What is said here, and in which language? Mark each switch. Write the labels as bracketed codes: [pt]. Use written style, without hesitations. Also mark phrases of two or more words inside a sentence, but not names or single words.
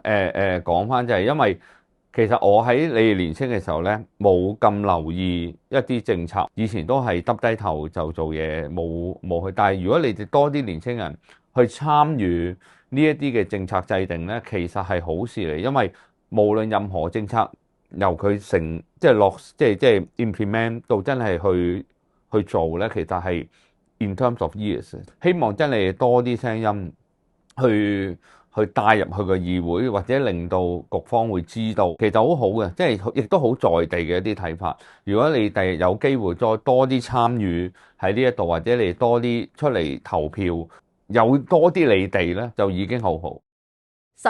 [yue] 講翻就係因為其實我喺你哋年輕嘅時候呢，冇咁留意一啲政策，以前都係耷低頭就做嘢，冇去。但係如果你哋多啲年輕人去參與呢一啲嘅政策制定呢，其實係好事嚟，因為無論任何政策由佢成即係落即係 implement 到真係去做呢，其實係 [en] in terms of years。 [yue] 希望真係多啲聲音去帶入去個議會，或者令到局方會知道，其實好好嘅，即係亦都好在地嘅一啲睇法。如果你第日有機會再多啲參與喺呢一度，或者你多啲出嚟投票，有多啲你哋呢，就已經好好。